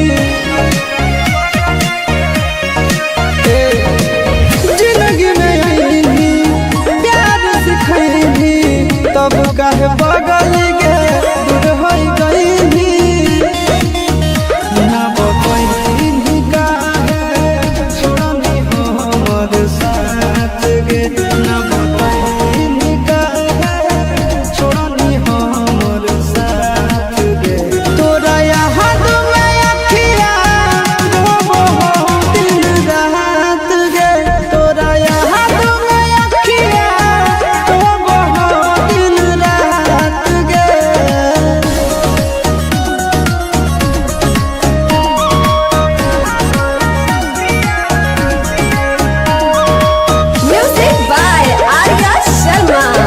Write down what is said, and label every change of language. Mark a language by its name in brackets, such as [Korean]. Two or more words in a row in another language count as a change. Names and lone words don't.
[Magahi] जिंदगी में आईनी प्यार सिखैनी तब काहे बगल गे दूर हो गईनी। ना बतैनी काहे छोड़नी हो हमर साथ गे, ना बतैनी काहे छोड़नी हो हमर साथ गे। तोरा याद में अखिया रोबो हो दिन रात गे, तोरा याद में अखिया रोबो हो दिन रात गे। [English] Music by Arya Sharma.